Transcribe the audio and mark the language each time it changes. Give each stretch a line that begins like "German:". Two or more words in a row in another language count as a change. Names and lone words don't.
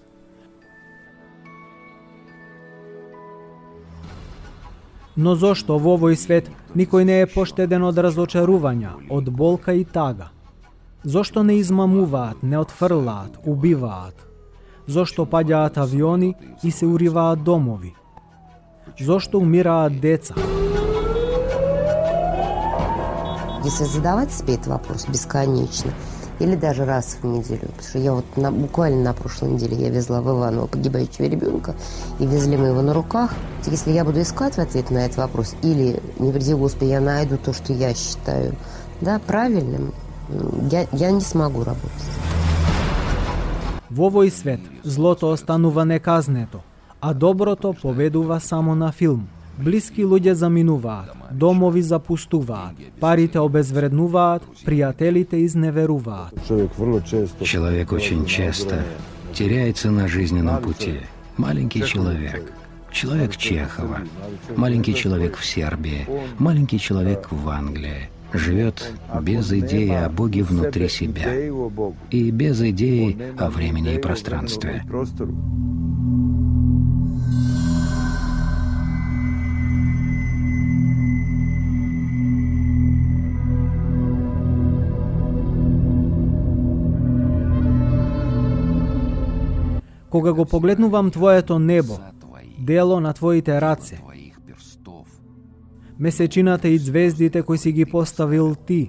Macedonian: Но зошто во овој свет никој не е поштеден од разочарувања, од болка и тага? Зошто не измамуваат, не отфрлаат, убиваат? Зошто паѓаат авиони и се уриваат домови? Зошто умираат деца?
Russian: Если задавать себе этот вопрос бесконечно, или даже раз в неделю, потому что я вот буквально на прошлой неделе я везла в Иваново погибающего ребенка, и везли мы его на руках. Если я буду искать ответ на этот вопрос, или, не приди Господи, я найду то, что я считаю правильным, я не смогу работать.
Macedonian: Во овој свет злото останува неказнето, а доброто победува само на филм. Блиски луѓе заминуваат, домови запустуваат, парите обезвреднуваат, пријателите изневеруваат.
Russian: Человек очень часто теряется на жизненном пути. Маленький человек, человек Чехова, маленький человек в Сербии, маленький человек в Англии. Живет без идеи о Боге внутри себя и без идеи о времени и пространстве.
Macedonian: Кога го погледнувам твоето небо, дело на твоите раце, месечината и звездите кои си ги поставил ти.